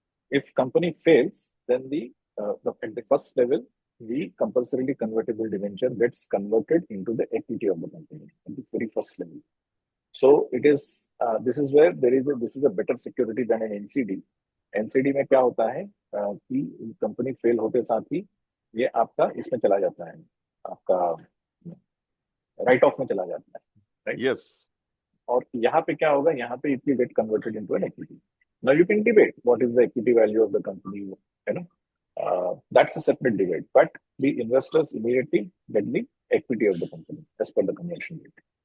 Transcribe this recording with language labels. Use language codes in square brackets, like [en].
[en] If company fails, then at the first level, the compulsorily convertible debenture gets converted into the equity of the company at the very first level. So it is this is where this is a better security than an NCD. [hi] NCD में क्या होता है कि company fail होते साथ ही ये आपका इसमें चला जाता है, आपका राइट ऑफ में चला जाता है, राइट? [en] Yes. [hi] और यहाँ पे क्या होगा, यहाँ पे [en] it will get converted into an equity. Now you can debate what is the equity value of the company, you know. That's a separate debate, but the investors immediately get the equity of the company as per the conversion rate.